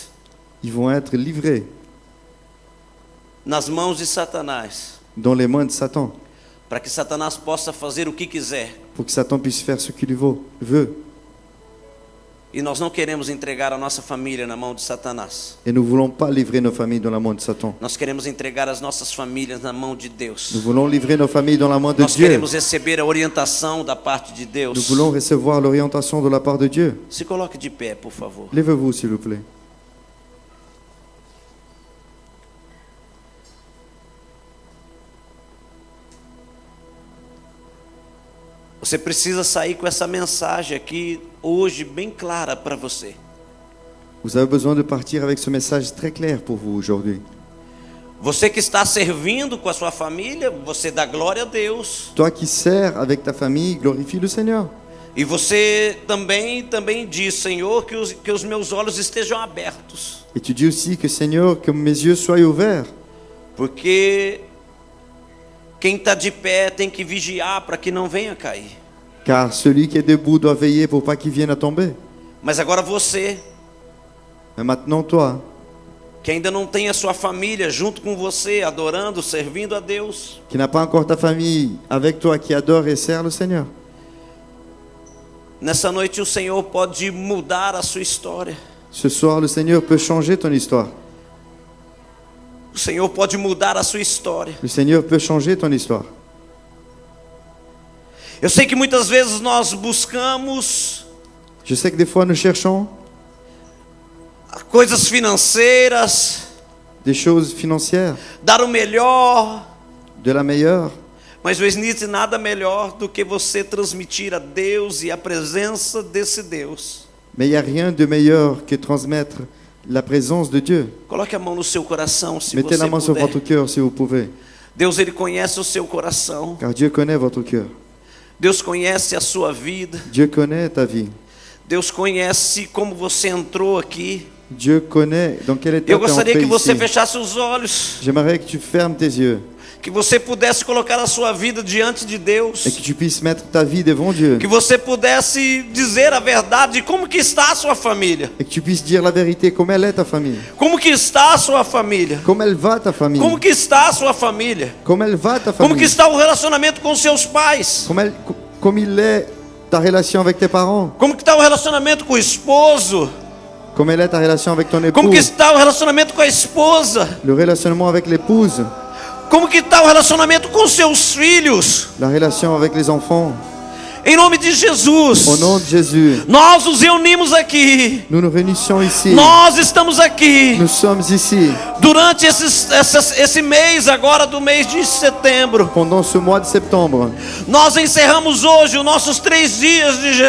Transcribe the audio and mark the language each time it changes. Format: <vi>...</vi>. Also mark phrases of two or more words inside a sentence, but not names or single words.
<fr>ils vont être livrés</fr> <pt>nas mãos de Satanás,</pt> <fr>dans les mains de Satan.</fr> <pt>para que Satanás possa fazer o que quiser.</pt> <fr>Pour que Satan puisse faire ce qu'il veut.</fr> <pt>E nós não queremos entregar a nossa família na mão de Satanás.</pt> <fr>Et nous ne voulons pas livrer nos familles dans la main de Satan.</fr> <pt>Nós queremos entregar as nossas famílias na mão de Deus.</pt> <fr>Nous voulons livrer nos familles dans la main de</fr> <pt>Nós</pt> <fr>Dieu.</fr> <pt>queremos receber a orientação da parte de</pt> <fr>Nous</fr> <pt>Deus.</pt> <fr>voulons recevoir l'orientation de la part de Dieu.</fr> <pt>Se coloque de pé, por favor.</pt> <fr>Levez-vous, s'il vous plaît.</fr> <pt>Você precisa sair com essa mensagem aqui hoje bem clara para você.</pt> <fr>Vous avez besoin de partir avec ce message très clair pour vous aujourd'hui.</fr> <pt>Você que está servindo com a sua família, você dá glória a Deus.</pt> <fr>Toi qui sers avec ta famille, glorifie le Seigneur.</fr> <pt>E você também diz, Senhor, que os meus olhos estejam abertos.</pt> <fr>Et tu dis aussi que Seigneur, que mes yeux soient ouverts.</fr> <pt>Porque quem está de pé tem que vigiar para que não venha cair.</pt> <fr>Car celui qui est debout doit veiller pour pas qu'il vienne à tomber.</fr> <pt>Mas agora você,</pt> <fr>Mais maintenant toi,</fr> <pt>que ainda não tem a sua família junto com você, adorando, servindo a Deus,</pt> <fr>qui n'a pas encore ta famille avec toi, qui adore et sert le Seigneur.</fr> <pt>nessa noite o Senhor pode mudar a sua história.</pt> <fr>Ce soir, le Seigneur peut changer ton histoire.</fr> <pt>O Senhor pode mudar a sua história.</pt> <fr>Le Seigneur peut changer ton histoire.</fr> <pt>Eu sei que muitas vezes nós buscamos</pt> <fr>Je sais que des fois nous cherchons</fr> <pt>coisas financeiras,</pt> <fr>des choses financières,</fr> <pt>dar o melhor,</pt> <fr>de la meilleure,</fr> <pt>mas não existe nada melhor do que você transmitir a Deus e a presença desse Deus.</pt> <fr>mais il n'y a rien de meilleur que transmettre la présence de Dieu.</fr> <pt>Coloque a mão no seu coração, se</pt> <fr>Mettez</fr> <pt>você</pt> <fr>la main sur</fr> <pt>puder.</pt> <fr>votre cœur si vous pouvez,</fr> <pt>Deus, Ele conhece o seu coração.</pt> <fr>car Dieu connaît votre cœur.</fr> <pt>Deus conhece a sua vida.</pt> <fr>Dieu connaît ta vie.</fr> <pt>Deus conhece como você entrou aqui.</pt> <fr>Dieu connaît dans quel état</fr> <pt>Eu</pt> <fr>tu es</fr> <pt>gostaria</pt> <fr>entré</fr> <pt>que você</pt> <fr>ici.</fr> <pt>fechasse os olhos</pt> <fr>J'aimerais que tu fermes tes yeux</fr> <pt>Que você pudesse colocar a sua vida diante de Deus.</pt> <fr>Et que tu puisses mettre ta vie devant Dieu.</fr> <pt>Que você pudesse dizer a verdade de como que está a sua família.</pt> <fr>Et que tu puisses dire la vérité, comme elle est ta famille.</fr> <pt>Como que está a sua família?</pt> <fr>Comme elle va ta famille.</fr> <pt>Como que está a sua família?</pt> <fr>Comme elle va ta</fr> <pt>Como que</pt> <fr>famille.</fr> <pt>está o relacionamento com seus pais?</pt> <fr>Comme il est ta relation avec tes parents.</fr> <pt>Como que está o relacionamento com o esposo?</pt> <fr>Comme elle est ta relation avec ton époux.</fr> <pt>Como que está o relacionamento com a esposa?</pt> <fr>Le relationnement avec l'épouse.</fr> <pt>Como que está o relacionamento com seus filhos?</pt> <fr>La relation avec les enfants.</fr> <pt>Em nome de Jesus.</pt> <fr>Au nom de Jésus.</fr> <pt>Nós nos reunimos aqui.</pt> <fr>Nous nous réunissons ici.</fr> <pt>Nós estamos aqui.</pt> <fr>Nous sommes ici.</fr> <pt>Durante esse mês agora do mês de setembro.</pt> <fr>Pendant ce mois de septembre.</fr> <pt>Nós encerramos hoje os nossos 3 dias de jejum.</pt>